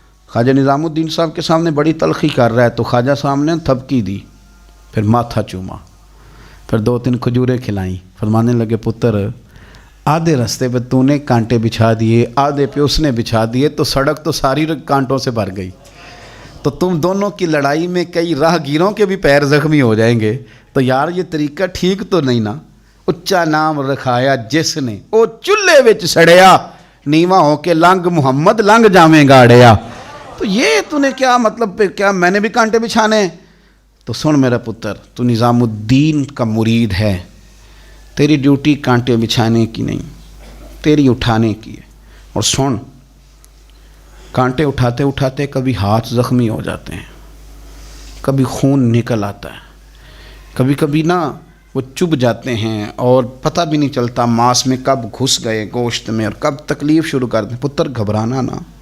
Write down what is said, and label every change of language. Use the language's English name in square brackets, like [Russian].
[Urdu] خواجہ نظام الدین صاحب کے سامنے بڑی تلخی کر رہا ہے تو خواجہ صاحب نے تھپکی دی, پھر ماتھا چوما, پھر 2-3 کھجوریں کھلائیں. فرمانے لگے پتر آدھے رستے پہ تو نے کانٹے بچھا دیے, آدھے پہ اس نے بچھا دیے, تو سڑک تو ساری کانٹوں سے بھر گئی, تو تم دونوں کی لڑائی میں کئی راہ گیروں کے بھی پیر زخمی ہو جائیں گے. تو یار یہ طریقہ ٹھیک تو نہیں نا. [Punjabi] اچا نام رکھایا جس نے او چولہے وچ سڑیا, نیواں ہو کے لنگ محمد لنگ جاویں گاڑیا. [Urdu] تو یہ تو نے کیا مطلب پہ کیا میں نے بھی کانٹے بچھانے؟ تو سن میرا پتر, تو نظام الدین کا مرید ہے, تیری ڈیوٹی کانٹے بچھانے کی نہیں, تیری اٹھانے کی ہے. اور سن, کانٹے اٹھاتے اٹھاتے کبھی ہاتھ زخمی ہو جاتے ہیں, کبھی خون نکل آتا ہے, کبھی کبھی نا وہ چبھ جاتے ہیں اور پتہ بھی نہیں چلتا ماس میں کب گھس گئے گوشت میں اور کب تکلیف شروع کر دیں. پتر گھبرانا نا.